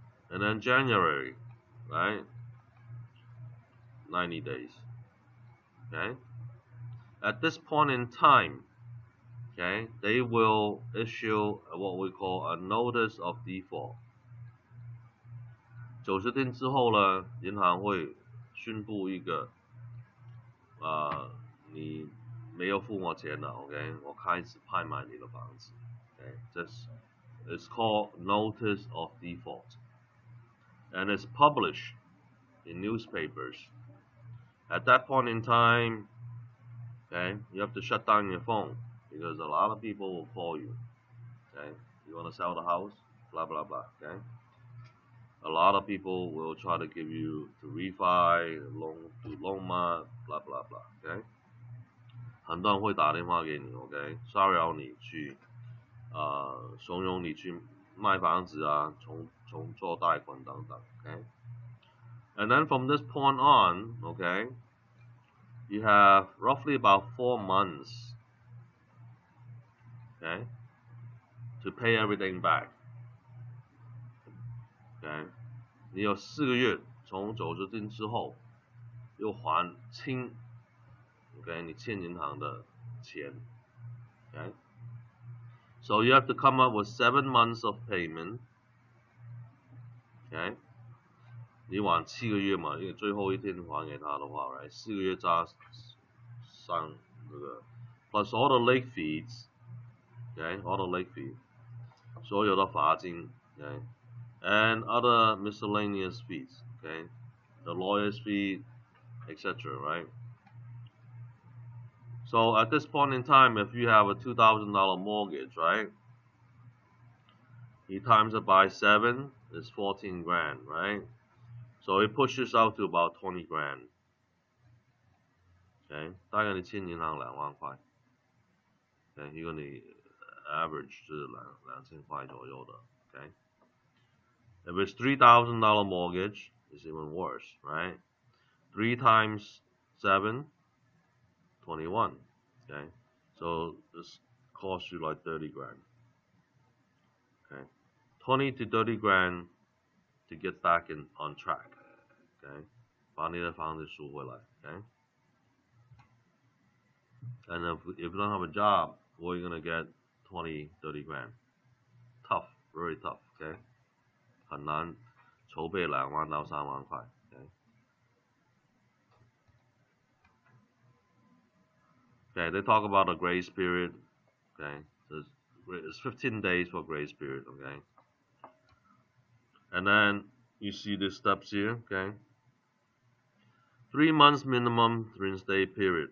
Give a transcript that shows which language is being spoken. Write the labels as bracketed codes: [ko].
[en] And then January. Right. 90 days. Okay. At this point in time, okay, they will issue what we call a notice of default. [zh] 90天之后呢，银行会宣布一个，你没有付我钱了 ，OK， 我开始拍卖你的房子 ，OK， [en] this is called notice of default, and it's published in newspapers. At that point in time, okay, you have to shut down your phone because a lot of people will call you. Okay, you want to sell the house, blah blah blah. Okay, a lot of people will try to give you to refi, loan ma, blah blah blah. [zh] Okay, 很多人会打电话给你 ，OK， 骚扰你去，怂恿你去卖房子啊，重做贷款等等 ，OK。 [en] And then from this point on, okay, you have roughly about 4 months, okay, to pay everything back. [zh] Okay, 你有4个月从90天之后又还清 ，OK， 你欠银行的钱 ，OK。 [en] So you have to come up with 7 months of payment, okay. [zh] 你晚7个月嘛，因为最后一天还给他的话 [en] ，right， [zh] 4个月加上这个 [en] plus all the late fees, okay, all the late fees， [zh] 所有的罚金 [en] ，okay, and other miscellaneous fees, okay, the lawyer's fee, etc., right? So at this point in time, if you have a $2,000 mortgage, right, he times it by 7 is 14 grand, right? So it pushes out to about 20 grand. [zh] Okay, 大概你欠银行2万块。Okay, 如果你 average 是2000块左右的。 [en] Okay, if it's $3,000 mortgage, it's even worse, right? 3 times 7, 21. Okay, so this cost you like 30 grand. Okay, 20 to 30 grand to get back on track. [zh] Okay, 把你的房子赎回来。 [en] Okay, and if you don't have a job, what are you gonna get? 20, 30 grand. Tough, very tough. [zh] Okay, 很难筹备2万到3万块。 [en] Okay. Okay, they talk about a grace period. Okay, so it's 15 days for grace period. Okay, and then you see the steps here. Okay, 3 months minimum reinstate period.